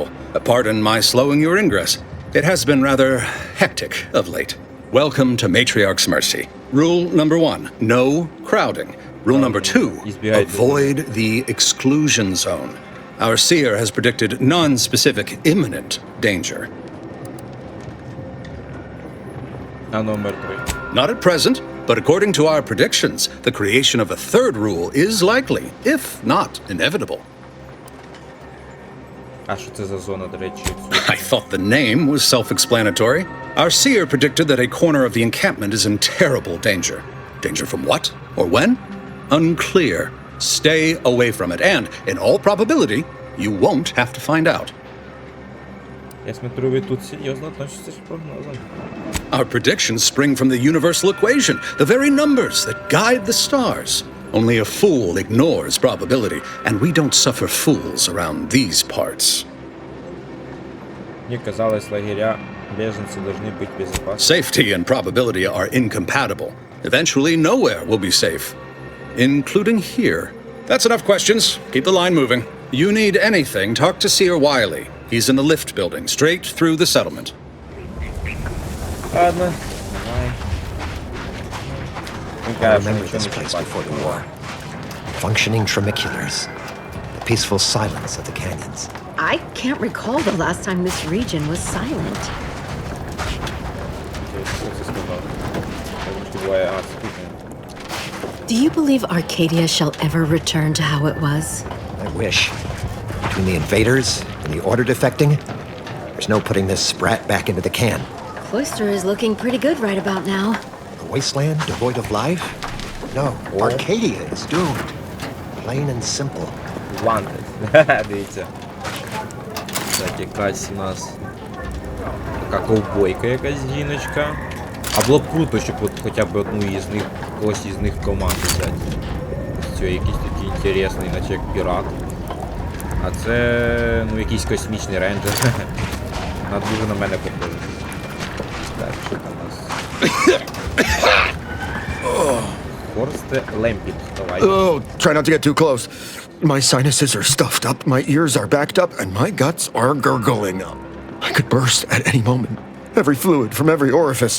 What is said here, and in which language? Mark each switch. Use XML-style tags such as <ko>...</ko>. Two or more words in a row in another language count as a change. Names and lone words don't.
<en>Pardon my slowing your ingress. It has been rather hectic of late. Welcome to Matriarch's Mercy. Rule number 1, no crowding. Rule number 2, avoid the exclusion zone. Our seer has predicted non-specific imminent danger.</en> <uk>А номер 3.</uk> <en>Not at present, but according to our predictions, the creation of a third rule is likely, if not inevitable.</en> <uk>А що це за зона, до речі?</uk> <en>I thought the name was self-explanatory. Our seer predicted that a corner of the encampment is in terrible danger. Danger from what? Or when? Unclear. Stay away from it, and, in all probability, you won't have to find out.</en> <ru>Я смотрю, ви тут серйозно относитесь к прогнозам.</ru> <en>Our predictions spring from the universal equation, the very numbers that guide the stars. Only a fool ignores probability, and we don't suffer fools around these parts.</en> <ru>Мне казалось, лагеря беженцев должны быть безопасны.</ru> <en>Safety and probability are incompatible. Eventually, nowhere will be safe, including here. That's enough questions. Keep the line moving. You need anything, talk to Seer Wiley. He's in the lift building, straight through the settlement.</en> <ru>Ладно, давай.</ru> <en>I remember this place before the war. Functioning tramiculars. The peaceful silence of the canyons. I can't recall the last time this region was silent. Do you believe Arcadia shall ever return to how it was? I wish. Between the invaders and the Order defecting, there's no putting this sprat back into the can. Cloister is looking pretty good right about now. A wasteland devoid of life? No, Arcadia is doomed. Plain and simple. Wanted.</en> <uk>Дивіться. Так, якась у нас така ковбойка, якась жіночка. А було б круто, щоб от хоча б одну із них, когось із них команди взяти. Ось цей якийсь такий інтересний, наче як пірат. А це, ну, якийсь космічний рейнджер. Дуже на мене похоже. Так, що там у нас? Хорсте Лемпінг, давай.</uk> <en>Oh, try not to get too close. My sinuses are stuffed up, my ears are backed up, and my guts are gurgling. I could burst at any moment. Every fluid from every orifice.</en>